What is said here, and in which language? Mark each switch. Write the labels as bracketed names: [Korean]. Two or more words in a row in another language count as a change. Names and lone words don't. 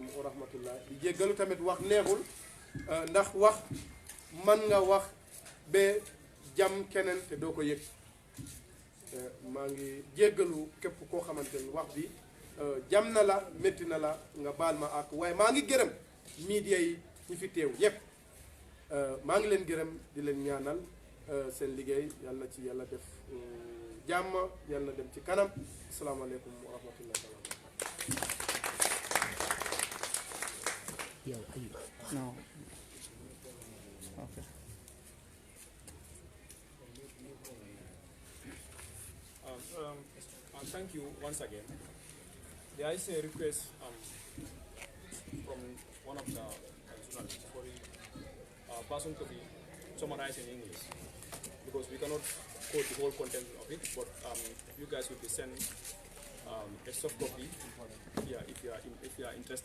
[Arabic] ورحمة الله [Wolof] di jéggalu tamit wax neexul ndax wax man nga wax ba jam keneen te doo ko yëg maa ngi jéggalu képp koo xamante ni wax bi jam na la métti na la nga baal ma ak waaye maa ngi gërëm media yi ñi fi teew yépp maa ngi leen gërëm di leen ñaanal seen liggéey yàlla na ci yàlla def jàmm yàlla na dem ci kanam [Arabic] السلام عليكم ورحمة الله تعالى [Wolof] yow ayib non okay. [English] Thank you once again. There is a request from one of the journalists for the person to be summarized in English because we cannot quote the whole content of it, but you guys will be sent a soft copy here if you are interested.